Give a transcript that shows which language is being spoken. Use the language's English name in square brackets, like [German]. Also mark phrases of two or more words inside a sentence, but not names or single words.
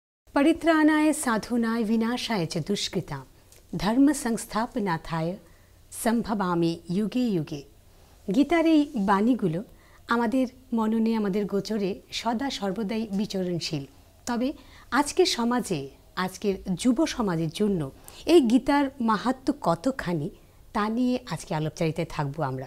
[Sanskrit] परित्राणाय साधूनाय विनाशाय च दुष्कृतां धर्म संस्थापनार्थाय সম্ভবামি যুগে যুগে। [Bangla] গীতার এই বাণীগুলো আমাদের মননে, আমাদের গোচরে সদা সর্বদাই বিচরণশীল। তবে আজকের সমাজে, আজকের যুব সমাজের জন্য এই গীতার মাহাত্ম্য কতখানি তা নিয়ে আজকে আলোচনায় থাকবো আমরা।